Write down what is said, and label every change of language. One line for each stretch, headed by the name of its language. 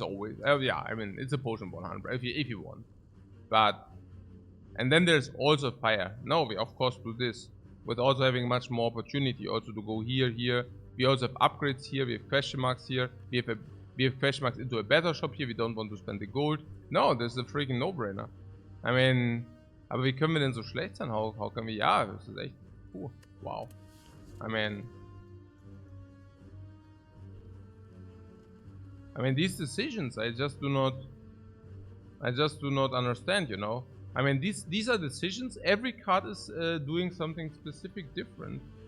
English: Yeah, I mean, it's a potion 100 if you want. But, and then there's also fire. No, we of course do this, with also having much more opportunity also to go here. We also have upgrades here, we have question marks here, we have question marks into a better shop here, we don't want to spend the gold. No, this is a freaking no-brainer. I mean,
German: aber wie können wir denn so schlecht sein?
English: How can we,
German: ja, das ist echt, wow.
English: I mean, these decisions, I just do not understand, you know. I mean, these are decisions. Every card is doing something specific different.